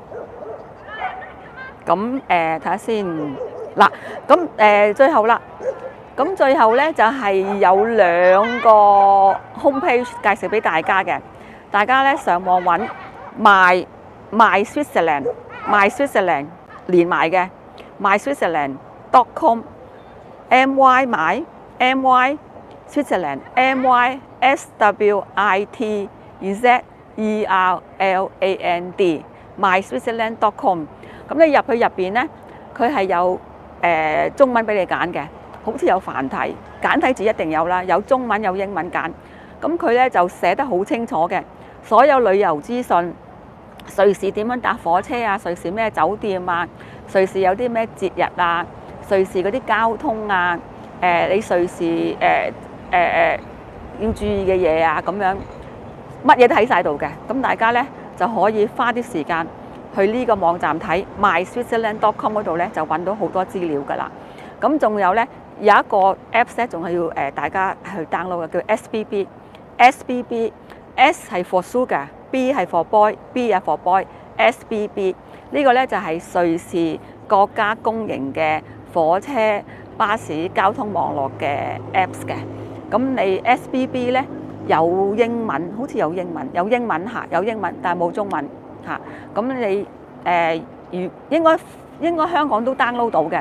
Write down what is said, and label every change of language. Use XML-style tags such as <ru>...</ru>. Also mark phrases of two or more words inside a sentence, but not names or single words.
<yue>咁睇下先嗱，咁最後啦，咁最後咧就係有2個 homepage 介紹俾大家嘅，大家咧上網揾 My Switzerland 連埋嘅 myswitzerland.com my Switzerland MySwitzerland myswitzerland.com。咁你入去入邊咧，佢係有中文俾你揀嘅，好似有繁體、簡體字一定有啦，有中文有英文揀。咁佢咧就寫得好清楚嘅，所有旅遊資訊，瑞士點樣搭火車啊，瑞士咩酒店啊，瑞士有啲咩節日啊，瑞士嗰啲交通啊，你瑞士要注意嘅嘢啊，咁樣乜嘢都喺晒度嘅。咁大家咧就可以花啲時間去呢個網站睇 myswitzerland.com 嗰度咧，就揾到好多資料㗎啦。咁仲有咧有一個 Apps 咧，仲係要大家去 download 嘅，叫 SBB。S 係</yue> <en>for sugar，</en> <yue>B 係</yue> <en>for boy，</en> <yue>B 係</yue> <en>for boy。</en> <yue>SBB 呢個咧就係瑞士國家公營嘅火車巴士交通網絡嘅 Apps 嘅。咁你 SBB 咧有英文，好似有英文嚇，有英文，但係冇中文。嚇，咁你應該香港都 download 到嘅。</yue>